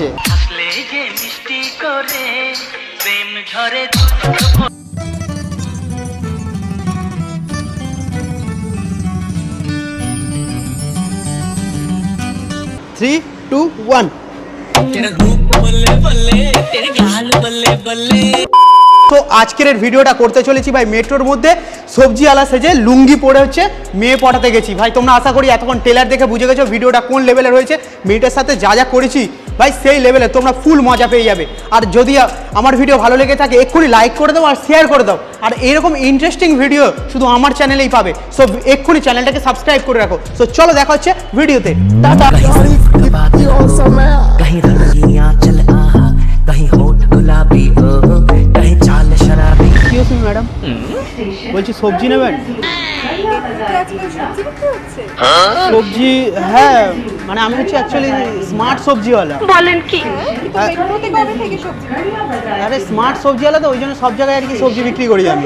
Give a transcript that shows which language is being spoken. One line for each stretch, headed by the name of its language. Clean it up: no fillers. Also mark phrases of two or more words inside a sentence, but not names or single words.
Bangla: আসলে যে মিষ্টি করে প্রেম ঝরে। 3, 2, 1।
Hindi: तेरा रूप बल्ले बल्ले तेरे गाल बल्ले बल्ले।
Bangla: তো আজকের ভিডিওটা করতে চলেছি ভাই মেট্রোর মধ্যে সবজিওয়ালা সেজে লুঙ্গি পরে হচ্ছে মেয়ে পটাতে গেছি। ভাই তোমরা আশা করি এতক্ষণ ট্রেলার দেখে বুঝে গেছো ভিডিওটা কোন লেভেলের হয়েছে। মেয়েটার সাথে যা যা করেছি ভাই সেই লেভেলে তোমরা ফুল মজা পেয়ে যাবে। আর যদি আমার ভিডিও ভালো লেগে থাকে এক্ষুনি লাইক করে দাও আর শেয়ার করে দাও। আর এরকম ইন্টারেস্টিং ভিডিও শুধু আমার চ্যানেলেই পাবে। সো এক্ষুনি চ্যানেলটাকে সাবস্ক্রাইব করে রাখো। সো চলো দেখা হচ্ছে ভিডিওতে। টাটা।
Hindi: कहीं रंगियां चल आहा कहीं होठ गुलाबी ओ कहीं चाल शराबी।
Bangla: কি ম্যাডাম বলছি সবজি নেবেন? সবজি হ্যাঁ, মানে আমি হচ্ছে
English: actually smart
Bangla: সবজিওয়ালা। বলেন কি? কবে থেকে সবজি? আরে স্মার্ট সবজিওয়ালা তো ওই জন্য সব জায়গায় আর কি সবজি বিক্রি করি আমি।